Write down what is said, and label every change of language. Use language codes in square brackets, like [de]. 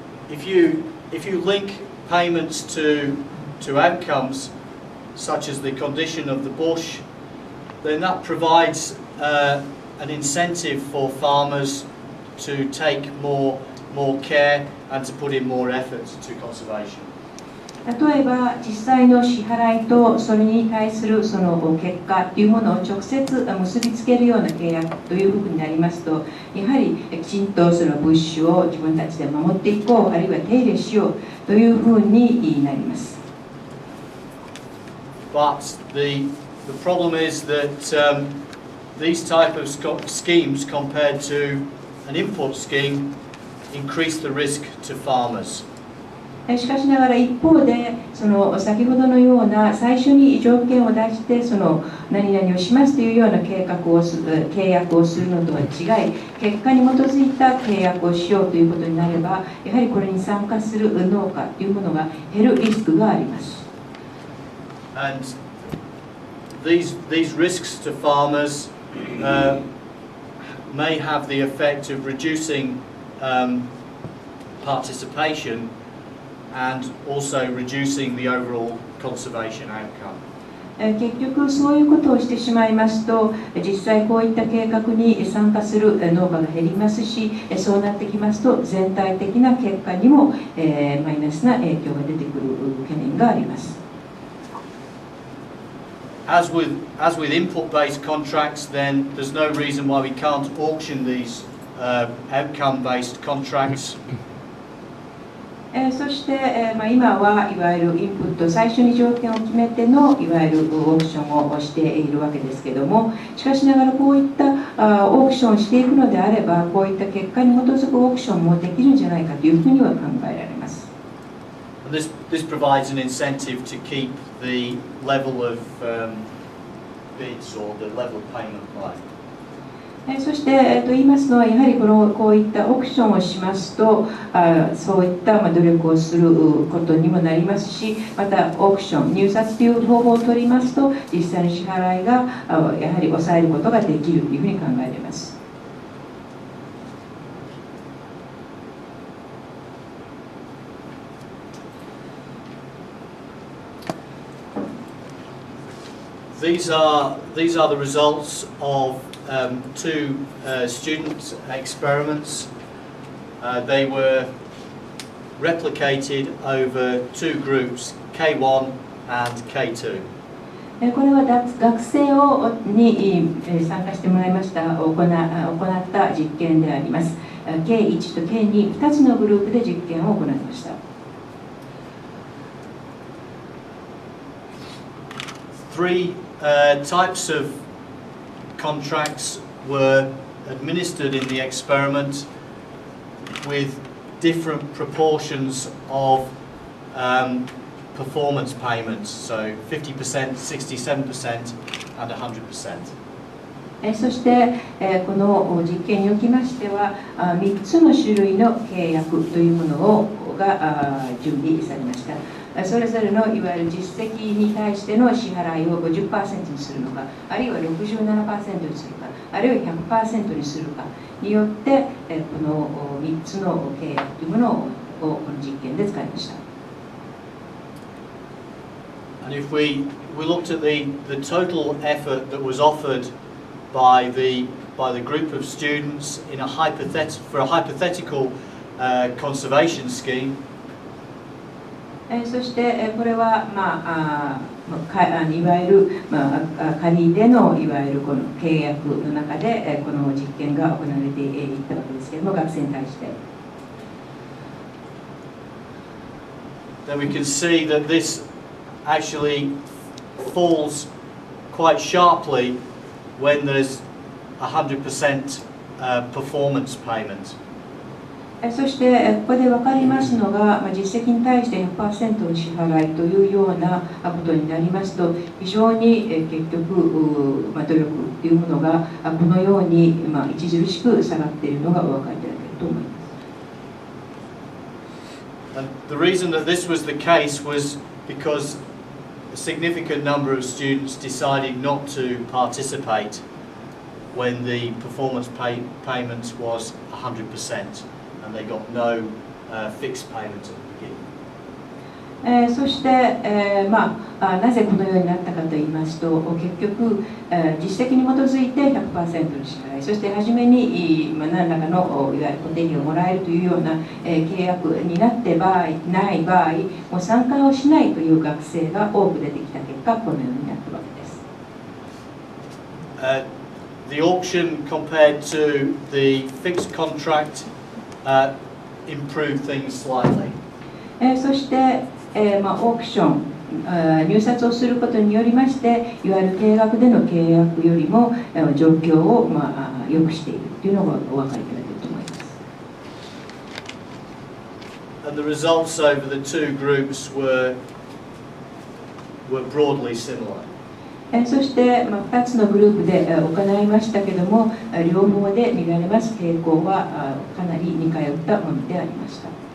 [en] if you link payments to outcomes such as the condition of the bush, then that provides an incentive for farmers to take more care and to put in more effort to conservation. [ja] 例えば実際の支払いとそれに対するその結果というものを直接結びつけるような契約というふうになりますと、やはりきちんとその物資を自分たちで守っていこう、あるいは手入れしようというふうになります。 [en] But the problem is that these type of schemes compared to an input scheme increase the risk to farmers. [ja] しかしながら一方でその先ほどのような最初に条件を出してその何々をしますというような契約をするのとは違い、結果に基づいた契約をしようということになれば、やはりこれに参加する農家というものが減るリスクがあります。 [en] And these risks to farmers may have the effect of reducing participation and also reducing the overall conservation outcome. [ja] 結局そういうことをしてしまいますと、実際こういった計画に参加する農家が減りますし、そうなってきますと全体的な結果にもマイナスな影響が出てくる懸念があります。 [en] As with input-based contracts, then there's no reason why we can't auction these outcome-based contracts. [ja] そして、今はいわゆるインプット最初に条件を決めてのいわゆるオークションをしているわけですけども、しかしながらこういったオークションをしていくのであれば、こういった結果に基づくオークションもできるんじゃないかというふうには考えられます。 [en] This provides an incentive to keep the level of bids or the level of payment high. [ja] そして言いますのは、やはりこういったオークションをしますと、そういった努力をすることにもなりますし、またオークション、入札という方法を取りますと、実際の支払いがやはり抑えることができるというふうに考えられます。 [en] These are the results of two student experiments. They were replicated over two groups, K1 and K2. [ja] これは学生に参加してもらいました行った実験であります。 K1 と K2、2つのグループで実験を行いました。 [en] Three types of contracts were administered in the experiment with different proportions of performance payments, so 50%, 67% and 100%. [ja] そしてこの実験におきましては3つの種類の契約というものが準備されました。それぞれのいわゆる実績に対しての支払いを 50% にするのか、あるいは 67% にするか、あるいは 100% にするかによってこの3つの契約というものをこの実験で使いました。 [en] And if we looked at the total effort that was offered by the group of students in for a hypothetical conservation scheme, [ja] そしてこれはいわゆる仮でのいわゆるこの契約の中でこの実験が行われていったわけですけれども、学生に対して。 [en] then we can see that this actually falls quite sharply when there's 100% performance payment. [ja] そしてここで分かりますのが、実績に対して 100% の支払いというようなことになりますと、非常に結局努力というものがこのように著しく下がっているのがお分かりいただけると思います。 [en] And the reason that this was the case was because a significant number of students decided not to participate when the performance payment was 100%, and they got no fixed payment at the beginning. [ja] そして、なぜこのようになったかといいますと、結局、実績に基づいて 100% の支払い、そして初めに、何らかのいわゆる固定費をもらえるというような、契約になってない場合、もう参加をしないという学生が多く出てきた結果、このようになったわけです。 [en] The auction compared to the fixed contract improved things slightly. [ja] そして、オークション、入札をすることによりまして、いわゆる定額での契約よりも状況を良くしているというのがお分かりいただけると思います。 [en] And the results over the two groups were broadly similar. [ja] そして、2つのグループで行いましたけれども、両方で見られます傾向はかなり似通ったものでありました。